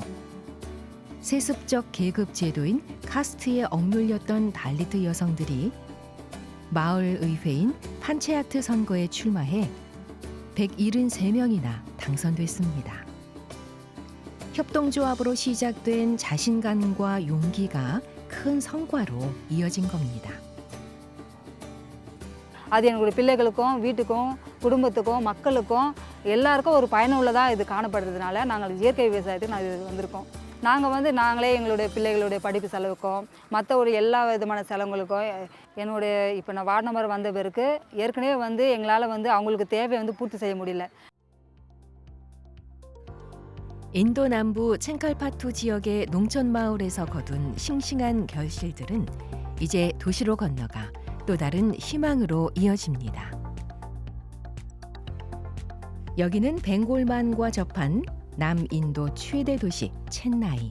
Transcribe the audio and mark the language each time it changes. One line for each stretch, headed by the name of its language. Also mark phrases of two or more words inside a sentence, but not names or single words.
Korean: 세습적 계급 제도인 카스트에 억눌렸던 달리트 여성들이 마을 의회인 판체아트 선거에 출마해 173명이나 당선됐습니다. 협동조합으로 시작된 자신감과 용기가 큰 성과로 이어진 겁니다.
Tamil: அது என்னுடைய பிள்ளைகளுக்கும் வீட்டுக்கும் குடும்பத்துக்கும் மக்களுக்கும் எல்லாருக்கும் ஒரு பயனுள்ளதாக இது காணப்படுறதுனால நாங்கள் இயற்கை விவசாயத்துக்கு நாங்கள் வந்திருக்கோம். நாங்கள் நாங்களே எங்களுடைய பிள்ளைகளுடைய படிப்பு செலவுக்கும் மற்ற ஒரு எல்லா விதமான செலவுகளுக்கும் என்னுடைய இப்போ நான்
English: ward number
Tamil: வந்த பிறகு ஏற்கனவே எங்களால் அவங்களுக்கு தேவை பூர்த்தி செய்ய முடியல.
Korean: 인도 남부 챙칼파투 지역의 농촌 마을에서 거둔 싱싱한 결실들은 이제 도시로 건너가 또 다른 희망으로 이어집니다. 여기는 벵골만과 접한 남인도 최대 도시 첸나이.